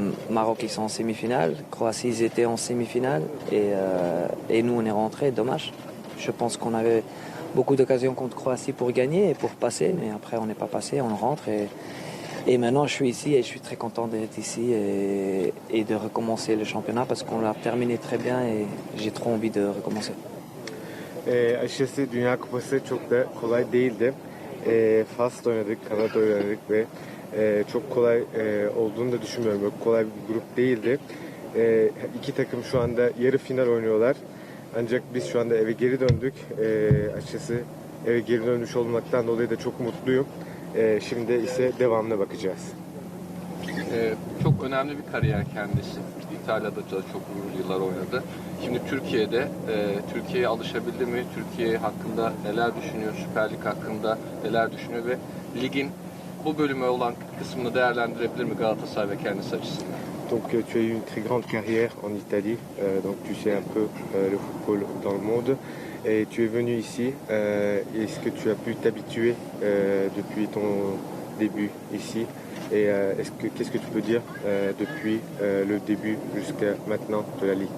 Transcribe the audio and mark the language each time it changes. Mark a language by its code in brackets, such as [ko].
[fr] Maroc ils sont en semi-finale, Croatie ils étaient en semi-finale et nous on est rentrés, dommage. Je pense qu'on avait beaucoup d'occasions contre Croatie pour gagner et pour passer, mais après on n'est pas passé, on rentre et maintenant je suis ici et je suis très content d'être ici et de recommencer le championnat parce qu'on l'a terminé très bien et j'ai trop envie de recommencer. [tr] Açıkçası Dünya Kupası çok da kolay değildi. Fas'ta oynadık, Kanada oynadık ve çok kolay olduğunu da düşünmüyorum. Böyle kolay bir grup değildi. İki takım şu anda yarı final oynuyorlar. Ancak biz şu anda eve geri döndük. Açıkçası eve geri dönmüş olmaktan dolayı da çok mutluyum. Şimdi ise devamına bakacağız. Çok önemli bir kariyer kendisi. İtalya'da da çok uzun yıllar oynadı. Şimdi Türkiye'ye alışabildi mi? Türkiye hakkında neler düşünüyor? Süper Lig hakkında neler düşünüyor ve ligin bu bölüme olan kısmını değerlendirebilir mi Galatasaray ve kendisi açısından? [fr] Donc tu as eu une très grande carrière en Italie, donc tu sais un peu le football dans le monde. Et tu es venu ici, est-ce que tu as pu t'habituer depuis ton début ici? Et qu'est-ce que tu peux dire depuis le début jusqu'à maintenant de la Ligue?